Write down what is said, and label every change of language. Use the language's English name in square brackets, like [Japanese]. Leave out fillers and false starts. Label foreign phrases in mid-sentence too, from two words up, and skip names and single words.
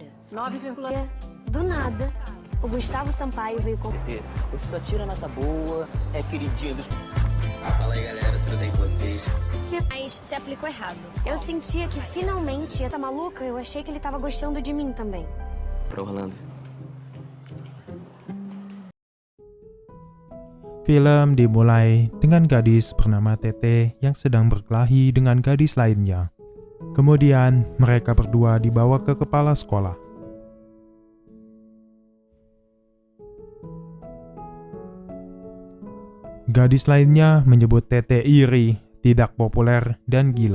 [Portuguese] 9, do nada, o Gustavo Sampaio veio com... Você só tira nota boa, é queridinho dos... Fala aí, galera, tudo bem com vocês? Mas se aplicou errado. Eu sentia que finalmente, essa maluca, eu achei que ele tava gostando de mim também. Pra Orlando. [Indonesian] Film dimulai dengan gadis bernama Tete yang sedang berkelahi dengan gadis lainnya. Kemudian mereka berdua dibawa ke kepala sekolah. Gadis lainnya menyebut Tete iri, tidak populer, dan gila.